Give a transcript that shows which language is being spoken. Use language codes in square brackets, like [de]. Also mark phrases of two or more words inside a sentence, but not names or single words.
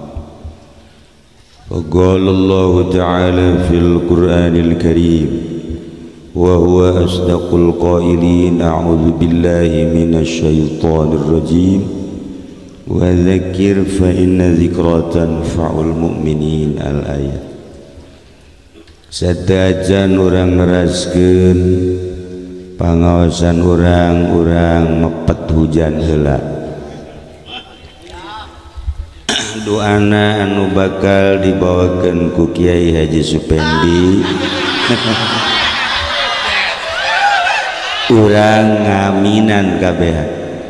[ar] فقال الله تعالى في القرآن الكريم وهو أصدق القائلين أعوذ بالله من الشيطان الرجيم وذكر فإن الذكرى تنفع المؤمنين الآية [su] sadajan urang neraskeun pangaosan urang mepet hujan heula doana anu bakal dibawakeun ku Kiai Haji Supendi urang ngaminan kabeh